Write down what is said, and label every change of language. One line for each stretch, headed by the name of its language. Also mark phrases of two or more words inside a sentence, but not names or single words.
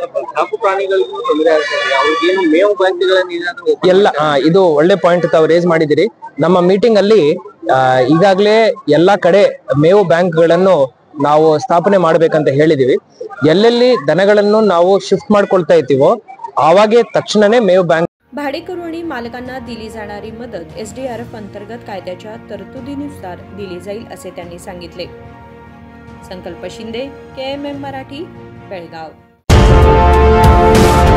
Kannada: ಎಲ್ಲ ಇದು ಒಳ್ಳೆ ಪಾಯಿಂಟ್ ತಾವು ರೇಸ್ ಮಾಡಿದಿರಿ. ನಮ್ಮ ಮೀಟಿಂಗ್ ಅಲ್ಲಿ ಈಗಾಗಲೇ ಎಲ್ಲಾ ಕಡೆ ಮೇವು ಬ್ಯಾಂಕ್ ಗಳನ್ನು ನಾವು ಸ್ಥಾಪನೆ ಮಾಡ್ಬೇಕಂತ ಹೇಳಿದೀವಿ. ಎಲ್ಲೆಲ್ಲಿ ದನಗಳನ್ನು ನಾವು ಶಿಫ್ಟ್ ಮಾಡ್ಕೊಳ್ತಾ ಇರ್ತೀವೋ ಆವಾಗೆ ತಕ್ಷಣಾನೆ ಮೇವ ಬ್ಯಾಂಕ್
Marathi: भाडेकरू आणि मालकांना दिली जाणारी मदत SDRF अंतर्गत कायद्याच्या तरतुदीनुसार दिली जाईल असे त्यांनी सांगितले. संकल्प शिंदे, KMM मराठी, बेळगाव.